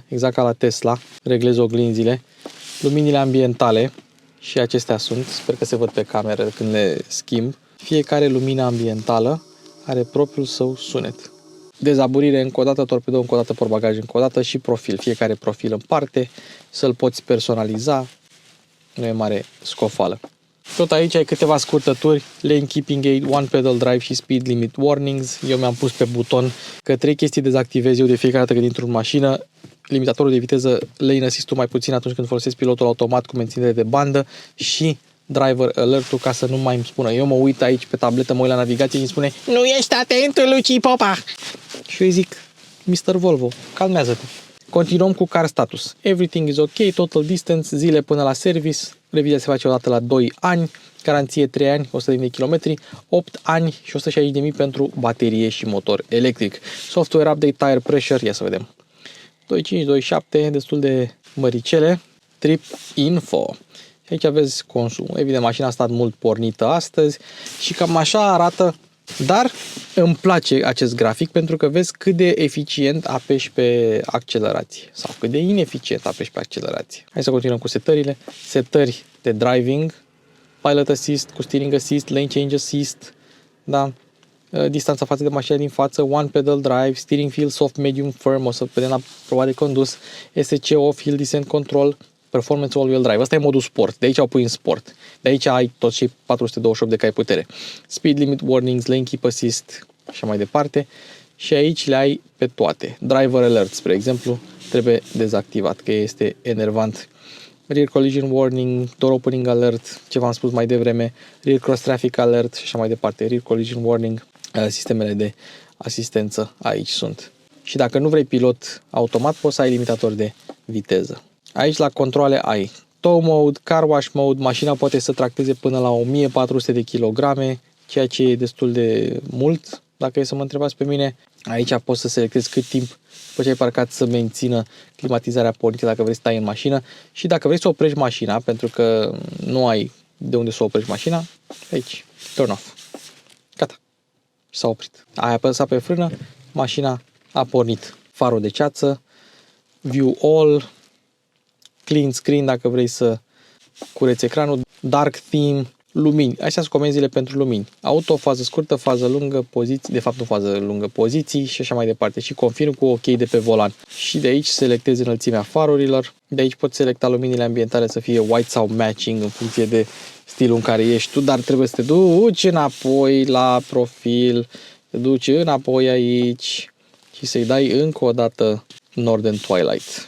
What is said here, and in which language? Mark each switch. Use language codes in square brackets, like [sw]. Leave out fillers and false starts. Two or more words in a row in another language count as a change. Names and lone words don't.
[ro] Exact ca la Tesla, reglezi oglinzile, luminile ambientale și acestea sunt, sper că se văd pe cameră când le schimb. Fiecare lumină ambientală are propriul său sunet. Dezaburire încă o dată, torpedou încă o dată, portbagaj încă o dată și profil. Fiecare profil în parte, să-l poți personaliza, nu e mare scofală. Tot aici ai câteva scurtături, [en] lane keeping aid, one pedal drive [ro] și [en] speed limit warnings. [ro] Eu mi-am pus pe buton că 3 chestii dezactivez eu de fiecare dată când intru în mașină. Limitatorul de viteză, [en] lane assist-ul [ro] mai puțin atunci când folosesc pilotul automat cu menținere de bandă și [en] driver alert-ul [ro] ca să nu mai îmi spună. Eu mă uit aici pe tabletă, mă uit la navigație și îmi spune nu ești atent, Luci Popa! Și eu îi zic, Mr. Volvo, calmează-te. Continuăm cu [en] car status. Everything is ok, total distance, [ro] zile până la service, revizia se face odată la 2 ani, garanție 3 ani, 100.000 de kilometri, 8 ani și 160.000 pentru baterie și motor electric. [en] Software update, tire pressure, [ro] ia să vedem. 2.5, 2.7, destul de măricele. [en] Trip info. [ro] Aici aveți consum. Evident, mașina a stat mult pornită astăzi și cam așa arată, dar îmi place acest grafic pentru că vezi cât de eficient apeși pe accelerație sau cât de ineficient apeși pe accelerație. Hai să continuăm cu setările. Setări de [en] driving, pilot assist, [ro] cu [en] steering assist, lane change assist, [ro] da? Distanța față de mașina din față, [en] one pedal drive, steering feel soft, medium, firm, [ro] o să vedem la proba de condus, [en] SC off, hill descent control, performance all-wheel drive. [ro] Asta e modul sport. De aici au pus în sport. De aici ai tot și 428 de cai putere. [en] Speed limit warnings, lane keep assist [ro] și așa mai departe. Și aici le ai pe toate. [en] Driver alert, [ro] spre exemplu, trebuie dezactivat, că este enervant. [en] Rear collision warning, door opening alert, [ro] ce v-am spus mai devreme, [en] rear cross traffic alert [ro] și așa mai departe. [en] Rear collision warning, [ro] sistemele de asistență aici sunt. Și dacă nu vrei pilot automat, poți să ai limitator de viteză. Aici la controle ai [en] tow mode, car wash mode, [ro] mașina poate să tracteze până la 1400 de kilograme, ceea ce e destul de mult, dacă e să mă întrebați pe mine. Aici poți să selectezi cât timp după ce ai parcat să mențină climatizarea pornită dacă vrei să stai în mașină și dacă vrei să oprești mașina, pentru că nu ai de unde să oprești mașina, aici, [en] turn off. [ro] Gata. Și s-a oprit. Ai apăsat pe frână, mașina a pornit. Farul de ceață, [en] view all, clean screen [ro] dacă vrei să cureți ecranul, [en] dark theme, [ro] lumini. Astea sunt comenzile pentru lumini. Auto, fază scurtă, fază lungă, poziții, de fapt nu fază lungă, poziții și așa mai departe. Și confirm cu OK de pe volan. Și de aici selectezi înălțimea farurilor. De aici poți selecta luminile ambientale să fie white sau matching în funcție de stilul în care ești tu, dar trebuie să te duci înapoi la profil, te duci înapoi aici și să-i dai încă o dată [en] Northern Twilight.